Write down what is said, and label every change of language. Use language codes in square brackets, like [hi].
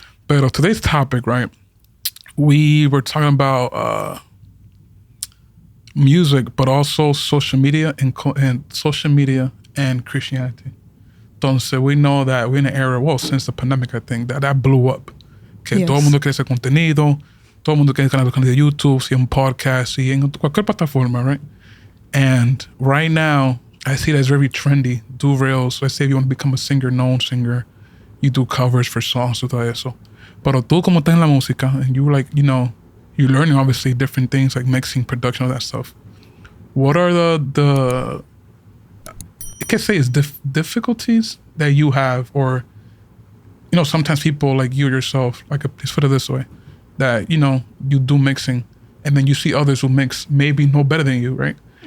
[en] Pero today's topic, right? We were talking about music, but also social media and social media and Christianity. Entonces, we know that we're in an era, since the pandemic, I think, that blew up. [es] Que todo el mundo quiere hacer contenido, todo el mundo quiere canal de YouTube, si en podcast, si en cualquier plataforma, right? [en] And right now, I see that it's very trendy. Do reels. Let's say if you want to become a known singer, you do covers for songs y todo eso. Pero tú como estás en la música, and you like, you're learning obviously different things like mixing, production, all that stuff. What are the I can say it's difficulties that you have, or sometimes people like you yourself, like let's put it this way, that you do mixing, and then you see others who mix maybe no better than you, right?